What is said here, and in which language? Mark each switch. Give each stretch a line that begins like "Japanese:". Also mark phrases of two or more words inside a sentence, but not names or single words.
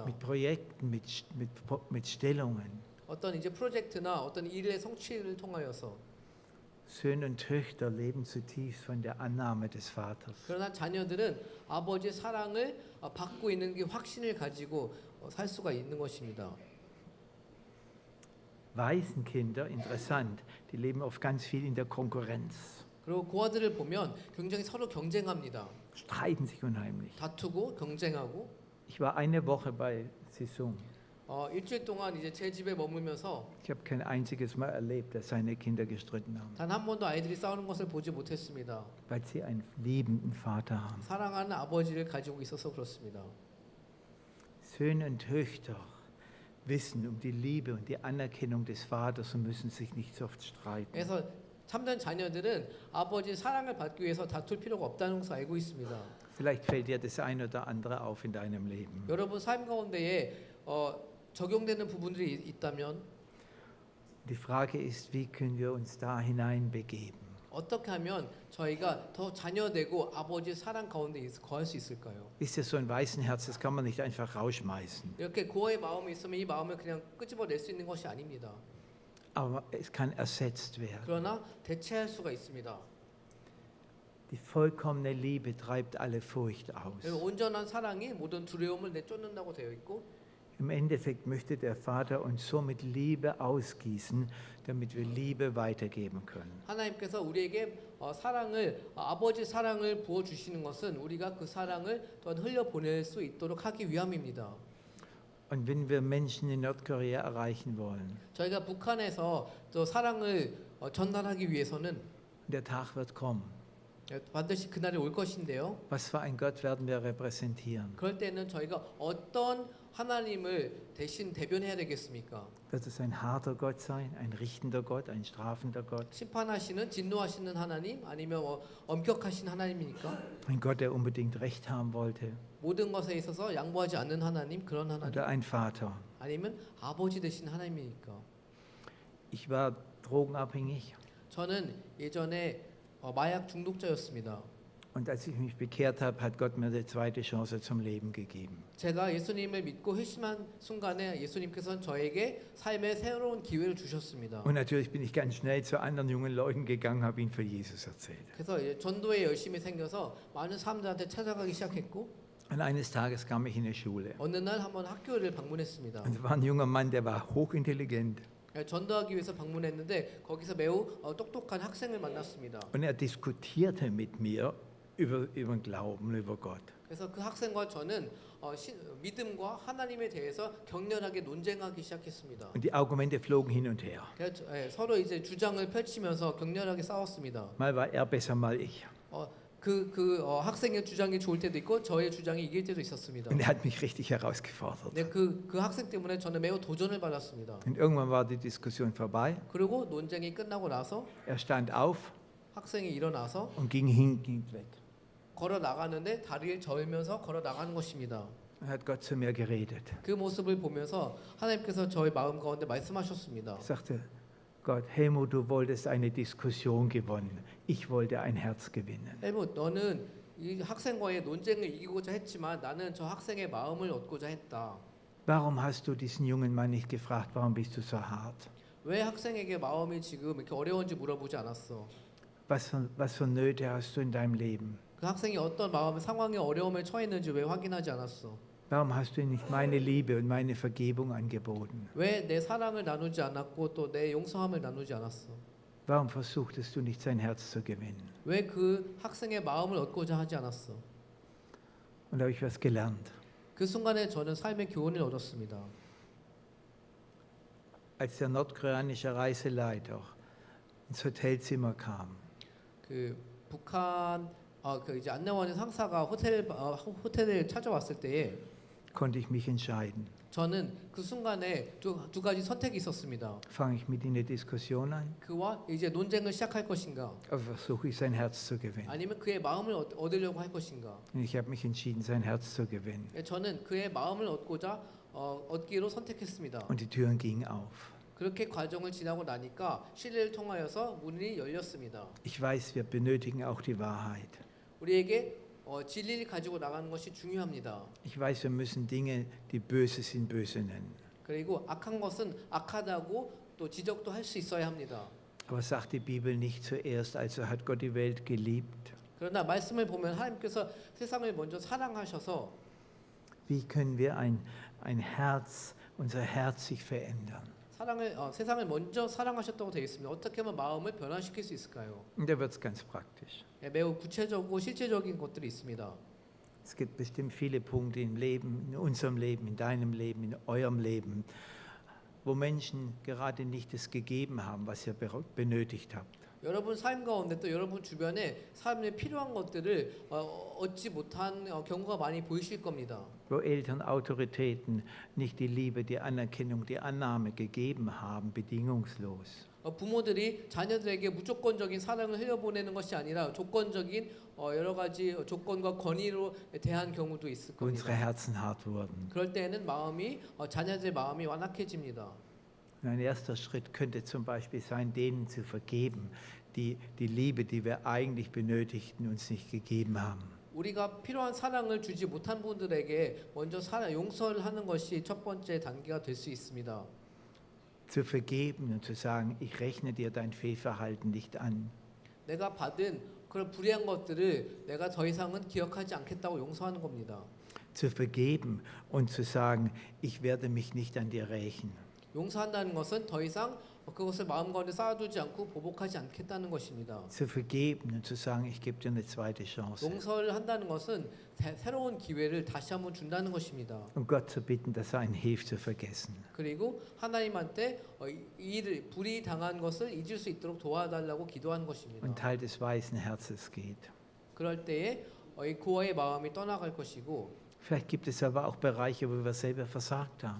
German: Mit Projekten, mit Stellungen.
Korean: 어떤 이제 프로젝트나 어떤 일의 성취를 통하여서
German: Söhne und Töchter leben zutiefst von der Annahme des Vaters.
Korean: 그러나 자녀들은 아버지의 사랑을 받고 있는 게 확신을 가지고 살 수가 있는 것입니다.
German: Waisenkinder, interessant, die leben oft ganz viel in der Konkurrenz,
Korean: 그리고 고아들을 보면 굉장히 서로 경쟁합니다.
German: streiten sich unheimlich.
Korean: 다투고 경쟁하고
German: Ich war eine Woche bei Sisung.
Korean: 일주일 동안 이제 제 집에 머물면서
German: Ich habe kein einziges Mal erlebt, dass seine Kinder gestritten haben,
Korean: 단 한 번도 아이들이 싸우는 것을 보지 못했습니다.
German: weil sie einen liebenden Vater haben.
Korean: 사랑하는 아버지를 가지고 있어서 그렇습니다.
German: Söhne und Töchter wissen um die Liebe und die Anerkennung des Vaters und müssen sich nicht so oft streiten.
Korean: 그래서 참된 자녀들은 아버지의 사랑을 받기 위해서 다툴 필요가 없다는 것을 알고 있습니다.
German: Vielleicht fällt dir das ein oder andere auf in deinem Leben.
Korean: 여러분 삶 가운데에 적용되는 부분들이 있다면
German: Die Frage ist, wie können wir uns da hineinbegeben?
Korean: 어떻게 하면 저희가 더 자녀되고 아버지의 사랑 가운데 거할 수 있을까요?
German: Ist das so ein weißen Herz, das kann man nicht einfach rausschmeißen.
Korean: 이렇게 고아의 마음이 있으면 이 마음을 그냥 끄집어낼 수 있는 것이 아닙니다.
German: Aber es kann ersetzt werden.
Korean: 그러나 대체할 수가 있습니다.
German: Die vollkommene Liebe treibt alle Furcht aus.
Korean: 온전한 사랑이 모든 두려움을 내쫓는다고 되어 있고
German: Im Endeffekt möchte der Vater uns so mit Liebe ausgießen, damit wir Liebe weitergeben können.
Korean: 하나님께서 우리에게 아버지 사랑을 부어 주시는 것은 우리가 그 사랑을 또한 흘려 보낼 수 있도록 하기 위함입니다.
German: Und wenn wir Menschen in Nordkorea erreichen wollen,
Korean: 저희가 북한에서 또 사랑을 전달하기 위해서는
German: der Tag wird kommen,
Korean: 반드시 그날이 올 것인데요.
German: Was für ein Gott werden wir repräsentieren?
Korean: 그럴 때는 저희가 어떤 하나님을 대신 대변해야 되겠습니까?
German: Wird es ein harter Gott sein, ein richtender Gott, ein strafender Gott?
Korean: 심판하시는 진노하시는 하나님 아니면 엄격하신 하나님입니까?
German: Ein Gott, der unbedingt Recht haben wollte?
Korean: 모든 것에 있어서 양보하지 않는 하나님 그런 하나님
German: Oder ein Vater?
Korean: 아니면 아버지 되신 하나님입니까?
German: Ich war drogenabhängig
Korean: 저는 예전에 마약 중독자였습니다.
German: und als ich mich bekehrt habe, hat Gott mir eine zweite Chance zum Leben gegeben.
Korean: 제가 예수님을 믿고 회심한 순간에 예수님께서는 저에게 삶의 새로운 기회를 주셨습니다.
German: Und natürlich bin ich ganz schnell zu anderen jungen Leuten gegangen, habe ihnen von Jesus erzählt.
Korean: 그래서 전도에 열심히 생겨서 많은 사람들한테 찾아가기 시작했고
German: Und eines Tages kam ich in eine Schule.
Korean: 어느 날 한번 학교를 방문했습니다.
German: Und es war ein junger Mann, der war hochintelligent.
Korean: 전도하기 위해서 방문했는데 거기서 매우 똑똑한 학생을 만났습니다.
German: Und er diskutierte mit mir über den Glauben, über Gott.
Korean: 그래서 그 학생과 저는 믿음과 하나님에 대해서 격렬하게 논쟁하기 시작했습니다.
German: Und die Argumente flogen hin und her.
Korean: 그래서 서로 이제 주장을 펼치면서 격렬하게 싸웠습니다.
German: Mal war er besser, mal ich.
Korean: 학생의 주장이 좋을 때도 있고 저의 주장이 이길 때도 있었습니다.
German: Und er hat mich richtig herausgefordert.
Korean: 네, 그 학생 때문에 저는 매우 도전을 받았습니다.
German: Und irgendwann war die Diskussion vorbei.
Korean: 그리고 논쟁이 끝나고 나서
German: Er stand auf
Korean: 학생이 일어나서
German: und ging hin, ging weg.
Korean: 걸어 나가는데 다리를 저으면서 걸어 나가는 것입니다.
German: Und hat Gott zu mir geredet.
Korean: 그 모습을 보면서 하나님께서 저의 마음 가운데 말씀하셨습니다.
German: Er sagte, Gott, Helmut, du wolltest eine Diskussion gewinnen. Ich wollte ein Herz gewinnen.
Korean: 헬무, 너는 이 학생과의 논쟁을 이기고자 했지만 나는 저 학생의 마음을 얻고자 했다.
German: Warum hast du diesen jungen Mann nicht gefragt, warum bist du so hart?
Korean: 왜 학생에게 마음이 지금 이렇게 어려운지 물어보지 않았어?
German: Was für Nöte hast du in deinem Leben?
Korean: 그 학생이 어떤 마음의 상황에 어려움에 처했는지 왜 확인하지 않았어?
German: Warum hast du ihm nicht meine Liebe und meine Vergebung angeboten?
Korean: 왜 내 사랑을 나누지 않았고 또 내 용서함을 나누지 않았어?
German: Warum versuchtest du nicht sein Herz zu gewinnen?
Korean: 왜 그 학생의 마음을 얻고자 하지 않았어?
German: Und da habe ich was gelernt.
Korean: 그 순간에 저는 삶의 교훈을 얻었습니다.
German: Als der nordkoreanische Reiseleiter ins Hotelzimmer kam,
Korean: 그 북한 그 이제 안내원의 상사가 호텔을 찾아왔을 때에
German: konnte ich mich entscheiden.
Korean: 저는 그 순간에 두 가지 선택이 있었습니다.
German: Fange ich mit ihm eine Diskussion an
Korean: 그와 이제 논쟁을 시작할 것인가,
German: oder versuche ich sein Herz zu gewinnen?
Korean: 아니면 그의 마음을 얻으려고 할 것인가.
German: Und ich habe mich entschieden, sein Herz zu gewinnen.
Korean: 저는 그의 마음을 얻고자 얻기로 선택했습니다.
German: Und die Türen gingen auf.
Korean: 그렇게 과정을 지나고 나니까 실례를 통하여서 문이 열렸습니다.
German: Ich weiß, wir benötigen auch die Wahrheit.
Korean: 우리에게 진리를 가지고 나가는 것이 중요합니다.
German: Ich weiß, wir müssen Dinge, die böse sind, böse nennen.
Korean: 그리고 악한 것은 악하다고 또 지적도 할 수 있어야 합니다.
German: Aber sagt die Bibel nicht zuerst, also hat Gott die Welt geliebt?
Korean: 그러나 말씀을 보면 하나님께서 세상을 먼저 사랑하셔서
German: Wie können wir ein Herz, unser Herz sich verändern?
Korean: 세상을 먼저 사랑하셨다고 되어 있습니다. 어떻게 하면 마음을 변화시킬 수 있을까요?
German: Und da wird es ganz praktisch.
Korean: 매우 구체적이고 실제적인 것들이 있습니다.
German: Es gibt bestimmt viele Punkte im Leben, in unserem Leben, in deinem Leben, in eurem Leben, wo Menschen gerade nicht das gegeben haben, was ihr benötigt habt.
Korean: 여러분 삶 가운데 또 여러분 주변에 삶에 필요한 것들을 얻지 못한 경우가 많이 보이실 겁니다.
German: Wo Eltern, Autoritäten nicht die Liebe, die Anerkennung, die Annahme gegeben haben, bedingungslos.
Korean: 부모들이 자녀들에게 무조건적인 사랑을 흘려보내는 것이 아니라 조건적인 여러 가지 조건과 권위로 대한 경우도 있을
German: Unsere
Korean: 겁니다.
German: Herzen hart wurden.
Korean: 그럴 때에는 자녀들의 마음이 완악해집니다.
German: Ein erster Schritt könnte zum Beispiel sein, denen zu vergeben, die die Liebe, die wir eigentlich benötigten, uns nicht gegeben haben.
Korean: 우리가 필요한 사랑을 주지 못한 분들에게 먼저 용서를 하는 것이 첫 번째 단계가 될 수 있습니다.
German: Zu vergeben und zu sagen, ich rechne dir dein Fehlverhalten nicht an.
Korean: 내가 받은 그런 불의한 것들을 내가 더 이상은 기억하지 않겠다고 용서하는 겁니다.
German: Zu vergeben und zu sagen, ich werde mich nicht an dir rächen.
Korean: 용서한다는 것은 더 이상 그것을 마음 가운데 쌓아두지 않고 보복하지 않겠다는 것입니다.
German: Zu vergeben und zu sagen, ich gebe dir eine zweite Chance.
Korean: 용서를 한다는 것은 새로운 기회를 다시 한번 준다는 것입니다.
German: Und Gott zu bitten, dass er einen hilft zu vergessen.
Korean: 그리고 하나님한테 불이 당한 것을 잊을 수 있도록 도와달라고 기도하는 것입니다.
German: Und Teil des weißen Herzens geht.
Korean: 그럴 때에 이 고아의 마음이 떠나갈 것이고
German: Vielleicht gibt es aber auch Bereiche, wo wir selber versagt haben,